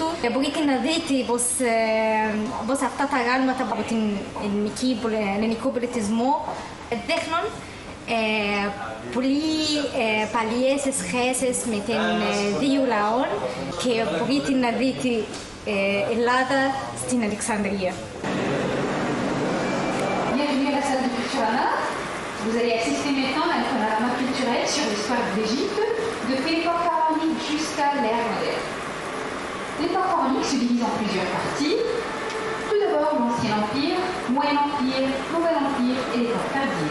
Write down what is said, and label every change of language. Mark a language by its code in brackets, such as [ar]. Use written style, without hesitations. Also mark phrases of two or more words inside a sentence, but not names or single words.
[el] Μπορείτε να δείτε πως αυτά τα γάλματα από την ελληνικό πολιτισμό δείχνουν πολύ παλιές σχέσεις με την δύο λαών και μπορείτε να δείτε Ελλάδα στην Αλεξανδρία. [fr] Bienvenue à la salle de Culturama. Vous allez assister maintenant à un panorama culturel sur l'histoire d'Égypte depuis l'époque pharaonique jusqu'à l'ère moderne. L'époque pharaonique se divise en plusieurs parties. Tout d'abord l'Ancien Empire, Moyen Empire, Nouvel Empire et l'époque tardive.